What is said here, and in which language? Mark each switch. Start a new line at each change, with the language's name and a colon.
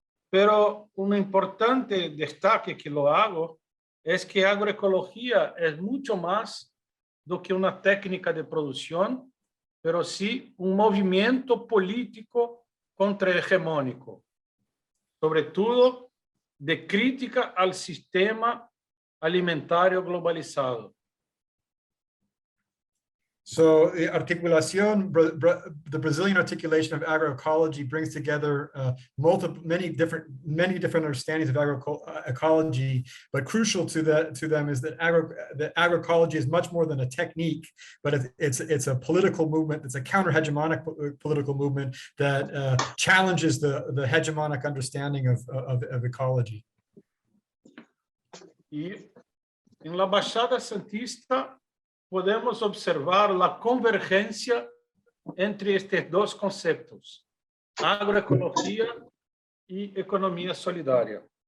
Spanish: pero un importante destaque que lo hago es que agroecología es mucho más do que una técnica de producción, pero sí un movimiento político contrahegemónico, sobre todo de crítica al sistema alimentario globalizado.
English: So the articulación, the Brazilian articulation of agroecology brings together many different understandings of agroecology, but crucial to them is that agroecology is much more than a technique, but it's a political movement. It's a counter-hegemonic political movement that challenges the hegemonic understanding of ecology.
Spanish: Y en la Baixada Santista podemos observar la convergencia entre estos dos conceptos, agroecología y economía solidaria.